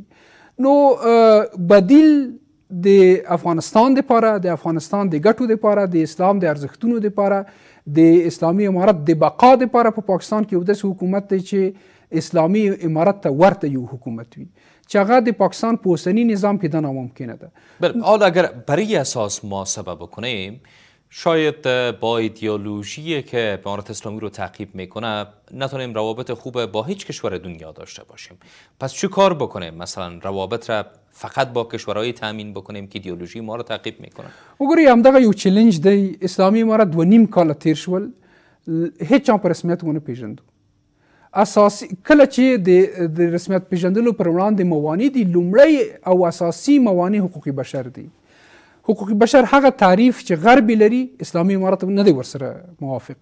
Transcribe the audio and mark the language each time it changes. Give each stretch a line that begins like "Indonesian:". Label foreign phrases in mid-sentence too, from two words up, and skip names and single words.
Pashto: نو بدیل د افغانستان دپاره، د افغانستان د ګټو دپاره، د اسلام د ارزښتونو دپاره، د اسلامي امارت د بقا دپاره په پاکستان کې یو داسې حکومت دی چې اسلامي امارت ته ورته یو حکومت وي چې هغه د پاکستان په اوسنی نظام کې دا ناممکنه ده.
Persian: حالا اگر بر این اساس محاسبه بکنیم، شاید با ایدئولوژی که امارت اسلامی رو تعقیب میکنه نتونیم روابط خوب با هیچ کشور دنیا داشته باشیم. پس چه کار بکنیم؟ مثلا روابط را فقط با کشورهای تامین بکنیم که ایدئولوژی ما رو تعقیب میکنه؟
Pashto: وګورئ همدغه یو چلنج دی. اسلامي امارت 2.5 کاله تیر شول، هیچ چا په رسمیت ونه پیژندو. اساسي کله چې د رسمیت پیژندلو پر وړاندې موانع دي، لومړی او اساسي موانع حقوق بشر دي. حقوق بشر هغه تعریف چې غرب لري، اسلامي امارت نه دی ورسره موافق.